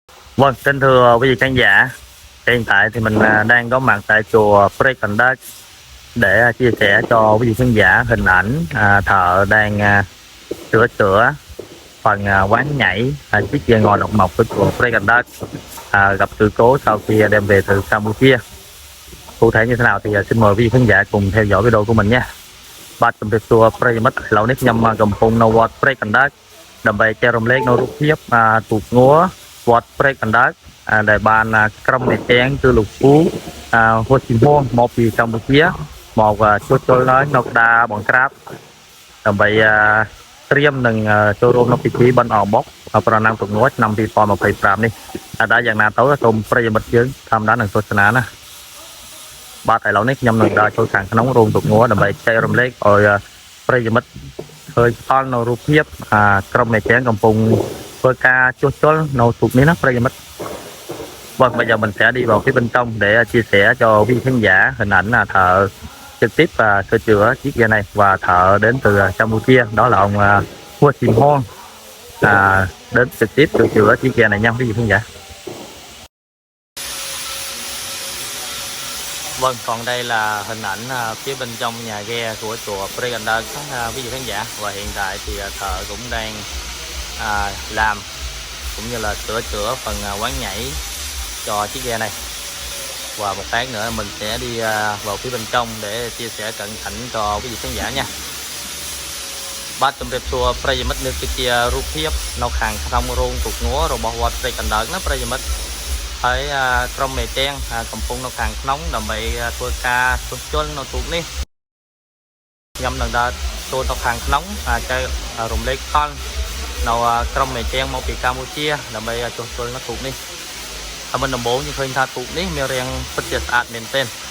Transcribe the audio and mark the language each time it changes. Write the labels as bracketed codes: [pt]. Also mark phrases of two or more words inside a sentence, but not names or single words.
[vi] Vâng, kính thưa quý vị khán giả, hiện tại thì mình đang có mặt tại chùa Precondac để chia sẻ cho quý vị khán giả hình ảnh thợ đang sửa chữa phần quán nhảy chiếc ghe ngò độc mộc của chùa Precondac gặp sự cố sau khi đem về từ Campuchia. Cụ thể như thế nào thì xin mời quý vị khán giả cùng theo dõi video của mình nha. [km] បាទជំរាបសួរប្រិយមិត្តឥឡូវនេះខ្ញុំកំពុងនៅវត្តព្រែកកណ្ដាលដើម្បីចែករំលែកនៅរូបភាពទូកងัวវត្តព្រែកកណ្ដាលដែលបានក្រុមអ្នកទាំងគឺលោកពូហួតជីមហងមកពី កម្ពុជាមកជួសជុលឡើងនៅក្តារបង្ក្រាបដើម្បីត្រៀមនឹងចូលរួមនៅពិធីបិណ្ឌអបុកប្រណាំងទូកងัวឆ្នាំ2025នេះដែលយ៉ាងណាទៅសូមប្រិយមិត្ត យើងធម្មតានឹងទស្សនាណាបាទឥឡូវនេះខ្ញុំនឹងដើរចូលខាងក្នុងរោងទូកងัวដើម្បីចែករំលែកឲ្យប្រិយមិត្តឃើញផ្ដល់នៅរូបភាពក្រុមអ្នកទាំងកំពុងធ្វើការជួសជុលនៅទូកនេះណាប្រិយមិត្ត [vi] vâng bây giờ mình sẽ đi vào phía bên trong để chia sẻ cho quý khán giả hình ảnh thợ trực tiếp sửa chữa chiếc ghe này và thợ đến từ Campuchia đó là ông Hua Chim Hon đến trực tiếp sửa chữa chiếc ghe này nha quý vị khán giả. Vâng, còn đây là hình ảnh phía bên trong nhà ghe của chùa Precondac quý vị khán giả, và hiện tại thì thợ cũng đang làm cũng như là sửa chữa phần quán nhảy cho chiếc ghe này. Và một cái nữa mình sẽ đi vào phía bên trong để chia sẻ cận cảnh cho quý vị khán giả nha. [km] បាទជំរាបសួរប្រិយមិត្តនេះគឺជារូបភាពនៅខាងក្នុងរោងទូកងัวរបស់វត្តព្រែកកណ្ដាលណាប្រិយមិត្តហើយក្រុមមេទាំងកំពុងនៅខាងក្នុងដើម្បីធ្វើការជួសជុលនៅទូកនេះខ្ញុំនឹងដើរចូលទៅខាងក្នុងចែករំលែកផលនៅក្រុមមេទាំងមកពីកម្ពុជាដើម្បីជួសជុលនៅទូកនេះហើយមិនដំបូងយើងឃើញថាទូកនេះមានរាងពិតជាស្អាតមែនទែន